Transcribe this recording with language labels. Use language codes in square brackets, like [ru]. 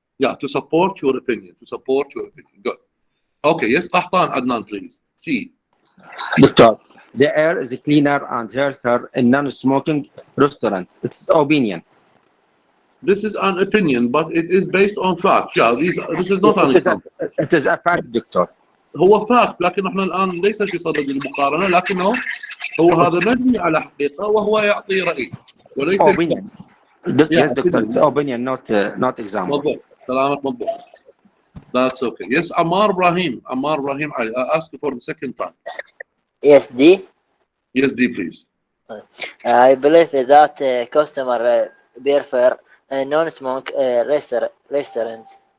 [en] Yeah, to support your opinion. Good. Okay, yes, Qahtan Adnan, please. C. Doctor, the air is cleaner and healthier in non-smoking restaurant. It's opinion. This is an opinion, but it is based on fact. Yeah, this is not an example. It is a fact, doctor. [ar] هو [en] fact، [ar] لكن احنا الآن ليس في صدد المقارنة، لكنه هو هذا مبني على حقيقة وهو يعطي رأي وليس [en] opinion. Yes, doctor, it's opinion, not example. [ar] مضبوط. كلامك مضبوط. [en] That's okay. Yes, Ammar Ibrahim Ali. I ask you for the second time. Yes, D. Yes, D, please. I believe that customer prefer non-smoke restaurants.